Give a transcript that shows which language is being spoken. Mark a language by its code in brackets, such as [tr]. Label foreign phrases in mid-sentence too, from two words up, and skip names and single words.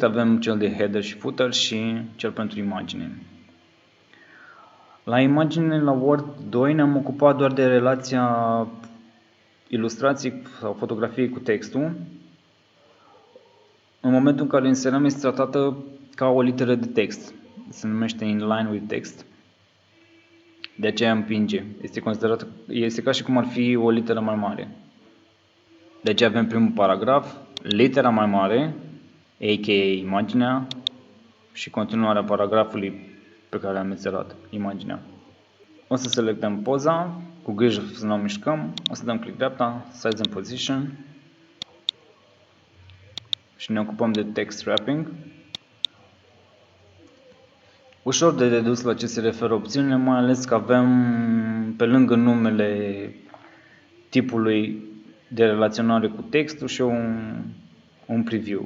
[ro] Avem cel de header și footer și cel pentru imagine. La imagine, la Word 2 ne-am ocupat doar de relația ilustrației sau fotografiei cu textul. În momentul în care inserăm este tratată ca o literă de text. Se numește [en] inline with text. [ro] De aceea împinge. Este ca și cum ar fi o literă mai mare. De aceea avem primul paragraf, litera mai mare, a.k.a. imaginea, și continuarea paragrafului pe care am inserat, imaginea. O să selectăm poza, cu grijă să nu o mișcăm, o să dăm click dreapta, [en] size and position [ro] și ne ocupăm de [en] text wrapping. [ro] Ușor de dedus la ce se referă opțiunile, mai ales că avem pe lângă numele tipului de relaționare cu textul și un preview.